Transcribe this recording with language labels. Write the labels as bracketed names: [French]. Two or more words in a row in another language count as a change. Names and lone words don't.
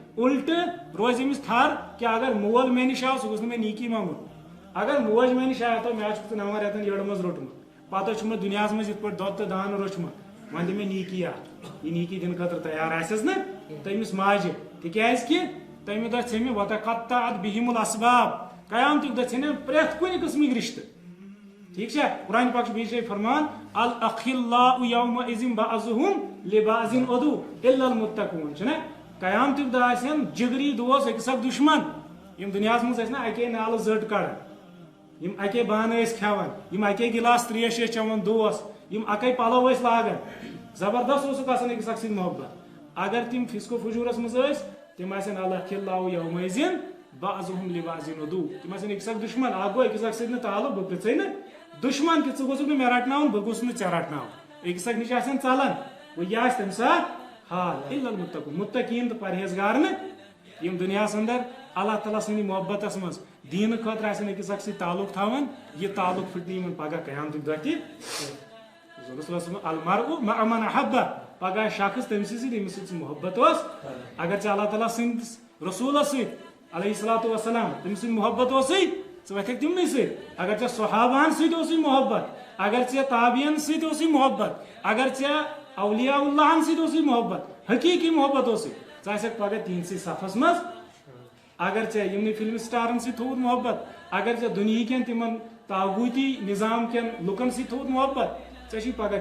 [Kashmiri] الٹہٕ روزِ أمِس تھر کہِ اگر مول مےٚ نِش آو سُہ گوٚژھ نہٕ مےٚ نیٖکی منٛگُن اگر موج مےٚ نِش آو مےٚ چھُکھ ژٕ 9 رٮ۪تن یٔڑ منٛز روٚٹمُت پتہٕ چھُ مےٚ دُنیاہس منٛز یِتھ پٲٹھۍ دۄد تہٕ دانہٕ روچھمُت وۄنۍ دِ مےٚ نیٖکی اکھ یہِ نیٖکی دِنہٕ خٲطرٕ تیار آسٮ۪س نہ تٔمِس ماجہِ تِکیٛازِ کہِ تمہِ دۄہ ژھیٚنہِ [Arabic] وتقطعت بِہِم الاسباب [Kashmiri] قیامتٕکۍ دۄہ ژھیٚنن پرٮ۪تھ کُنہِ قٕسمٕکۍ رِشتہٕ ٹھیٖک چھا قرآنِ پاک چھُ بیٚیہِ جایہِ فرمان [Arabic] الاخلاء یومئذ بعضهم لبعض عدو الا المتقون [Kashmiri] چھُنہ قیامتٕکۍ دۄہ آسن جگری دوس أکِس اکھ دُشمن یِم دُنیاہس منٛز ٲسۍ نہ اکے نالہٕ زٔٹ کڑان یِم اکے بانہٕ ٲسۍ کھٮ۪وان یِم اکے گِلاس تریش ٲسۍ چٮ۪وان دوس یِم اکے پلو ٲسۍ لاگان زبردست اوسُکھ آسان أکِس اکھ سۭتۍ محبت اگر تِم فِسکو فجوٗرس منٛز ٲسۍ تِم آسن [Arabic] الاخلاء یومئذ بعضهم لبعض عدو [Kashmiri] تِم آسن أکِس اکھ دُشمن اکھ گوٚو أکِس اکھ سۭتۍ نہٕ تعلُق بہٕ پرژھے نہٕ دُشمن کہِ ژٕ گوٚژھُکھ نہٕ مےٚ رٹناوُن بہٕ گوٚژھ نہٕ ژےٚ رٹناوُن أکِس اکھ نِش آسن ژلان گوٚو یہِ آسہِ تمہِ ساتہٕ حال [Arabic] الا المتقون [Kashmiri] متقیٖن تہٕ پرہیزگار نہٕ یِم دُنیاہس انٛدر اللہ تعالیٰ سٕنٛدِ محبتس منٛز دیٖنہٕ خٲطرٕ آسن أکِس اکھ سۭتۍ تعلُق تھاوان یہِ تعلُق پھٕٹہِ یِمن پگہہ قیامتٕکۍ دۄہ تہِ [Arabic] المرء مع من احب [Kashmiri] پگہہ شخص تٔمسٕے سۭتۍ ییٚمِس سۭتۍ سُہ محبت اوس اگر ژےٚ اللہ تعالیٰ سٕنٛدِس رسوٗلس سۭتۍ [Arabic] علیہ الصلوۃ والسلام [Kashmiri] تٔمۍ سٕنٛدۍ محبت اوسٕے ژٕ وۄتھکھ تِمنٕے سۭتۍ اگر ژےٚ صحابہن سۭتۍ اوسُے محبت اگر ژےٚ تابعین سۭتۍ اوسُے محبت اگر ژےٚ اولیاء اللہن سۭتۍ اوسُے محبت حقیٖقی محبت اوسُے ژٕ آسکھ پگہہ تِہنٛدسٕے صفس منٛز اگر ژےٚ یِمنٕے فِلمہِ سٹارن سۭتۍ تھوٚوُتھ محبت اگر ژےٚ دُنہیٖکٮ۪ن تِمن تاغوٗتی نظام کٮ۪ن لُکن سۭتۍ تھوٚوُتھ محبت ژےٚ چھُے پگہہ